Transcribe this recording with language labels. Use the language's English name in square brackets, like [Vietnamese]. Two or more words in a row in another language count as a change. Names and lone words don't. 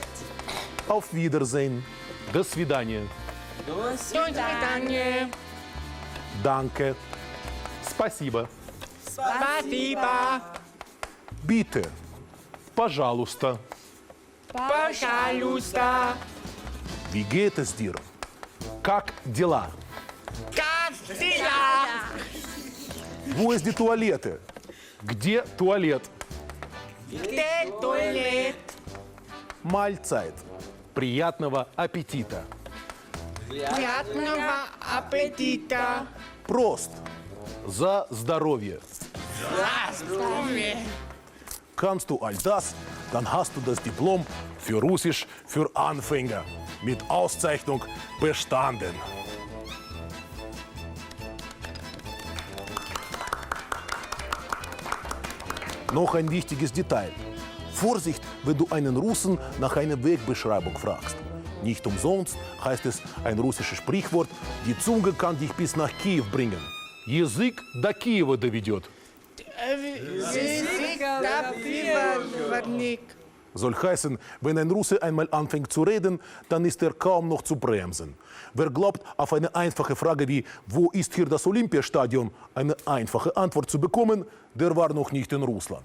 [German] auf Wiedersehen, [Russian] до свидания, До свидания. [German] danke, спасибо, [Russian] Спасибо. [German] bitte, пожалуйста, [Russian] Пожалуйста. [German] wie geht es dir? [Russian] Как дела? Как дела? [German] Wo ist die Toilette? [Russian] Где туалет? Где туалет? Mahlzeit. Приятного аппетита. Приятного аппетита. Prost. За здоровье. Здравствуй. [German] Kannst du all das, dann hast du das Diplom für Russisch für Anfänger mit Auszeichnung bestanden. Noch ein wichtiges Detail. Vorsicht, wenn du einen Russen nach einer Wegbeschreibung fragst. Nicht umsonst heißt es ein russisches Sprichwort, die Zunge kann dich bis nach Kiew bringen. [Russian] Язык до Киева доведет. [German] Soll heißen, wenn ein Russe einmal anfängt zu reden, dann ist er kaum noch zu bremsen. Wer glaubt, auf eine einfache Frage wie „Wo ist hier das Olympiastadion?" eine einfache Antwort zu bekommen, der war noch nicht in Russland.